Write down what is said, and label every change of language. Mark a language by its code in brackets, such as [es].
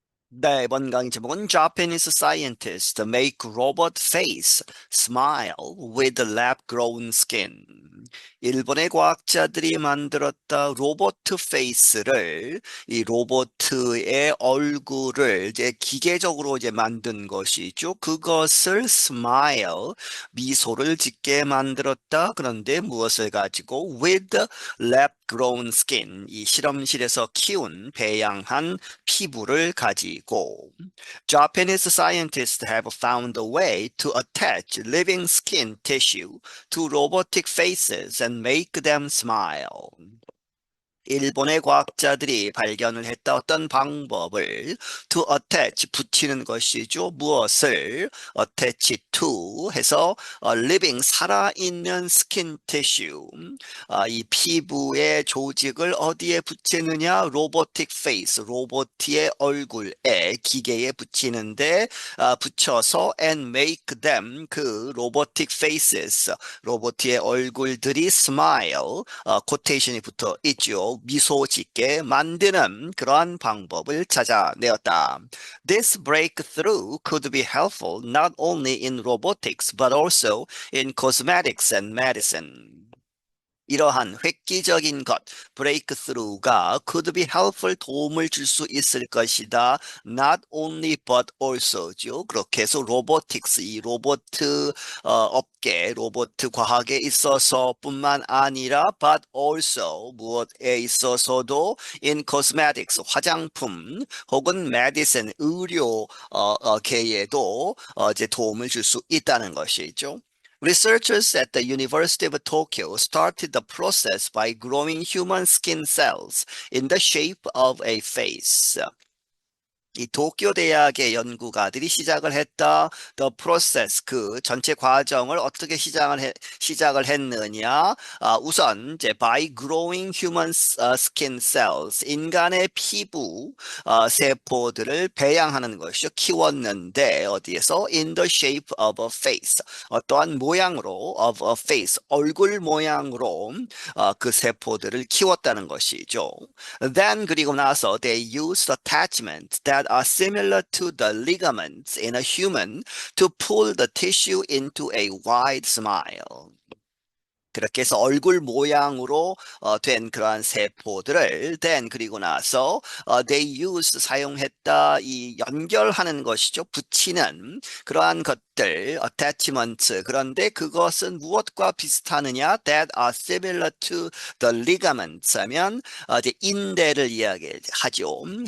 [ko] 네, 이번 강의 제목은 [en] Japanese scientists make robot face smile with lab-grown skin. [ko] 일본의 과학자들이 만들었다 로봇 페이스를 이 로봇의 얼굴을 이제 기계적으로 이제 만든 것이죠. 그것을 smile 미소를 짓게 만들었다. 그런데 무엇을 가지고 with lab-grown skin 이 실험실에서 키운 배양한 피부를 가지고 [en] Japanese scientists have found a way to attach living skin tissue to robotic faces and make them smile. [ko] 일본의 과학자들이 발견을 했다 어떤 방법을 [en] to attach [ko] 붙이는 것이죠. 무엇을 attach to 해서 living 살아있는 [en] skin tissue [ko] 이 피부의 조직을 어디에 붙이느냐 robotic face 로봇의 얼굴에 기계에 붙이는데 붙여서 [en] and make them [ko] 그 robotic faces 로봇의 얼굴들이 smile 코테이션이 붙어 있죠. 미소 짓게 만드는 그러한 방법을 찾아내었다. [en] This breakthrough could be helpful not only in robotics but also in cosmetics and medicine. [ko] 이러한 획기적인 것, breakthrough가 [en] could be helpful [ko] 도움을 줄 수 있을 것이다. [en] Not only but also죠. [ko] 그렇게 해서 robotics, 이 로봇 업계, 로봇 과학에 있어서 뿐만 아니라 [en] but also [ko] 무엇에 있어서도 in cosmetics, 화장품 혹은 medicine, 의료 계에도 이제 도움을 줄 수 있다는 것이죠. [en] Researchers at the University of Tokyo started the process by growing human skin cells in the shape of a face. [ko] 이 도쿄 대학의 연구가들이 시작을 했다. [en] The process [ko] 그 전체 과정을 어떻게 시작을 했느냐? 우선 이제 [en] by growing human skin cells [ko] 인간의 피부 세포들을 배양하는 것이죠. 키웠는데 어디에서 [en] in the shape of a face [ko] 어떠한 모양으로 of a face 얼굴 모양으로 그 세포들을 키웠다는 것이죠. [en] Then [ko] 그리고 나서 [en] they used attachments that are similar to the ligaments in a human to pull the tissue into a wide smile. [ko] 그렇게 해서 얼굴 모양으로 된 그러한 세포들을 then 그리고 나서 [en] they used [ko] 사용했다 이 연결하는 것이죠. 붙이는 그러한 것들 attachment 그런데 그것은 무엇과 비슷하느냐 [en] that are similar to the ligaments [ko] 하면 이제 인대를 이야기하죠.